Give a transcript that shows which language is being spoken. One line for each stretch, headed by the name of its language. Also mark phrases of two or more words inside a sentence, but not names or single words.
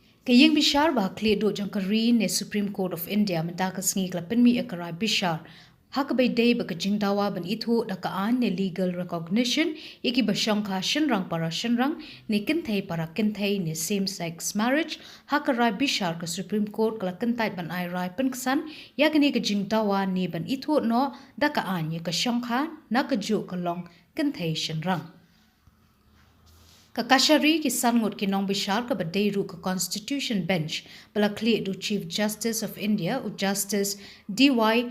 Khasi: Ïing BISHAR ba Khlieh do jong ne Supreme Court of India mynta ka sngi kla pynmih BISHAR ïadei ba ka jingdawa ban Ithuh da kaan ne
English: legal recognition
Khasi: ba shongkha shynrang para shynrang ne kynthei para kynthei ne
English: same sex marriage
Khasi: BISHAR ka Supreme Court kla Kyntait ban pynksan ka jingdawa ne ban Ithuh no da kaan ka shongkha na ka ju ka long kynthei shynrang. Kashari Kishan ngut nongbishar ka badeiru ka
English: Constitution Benche
Khasi: bala Khlieh do Chief Justice of India u Justice D.Y.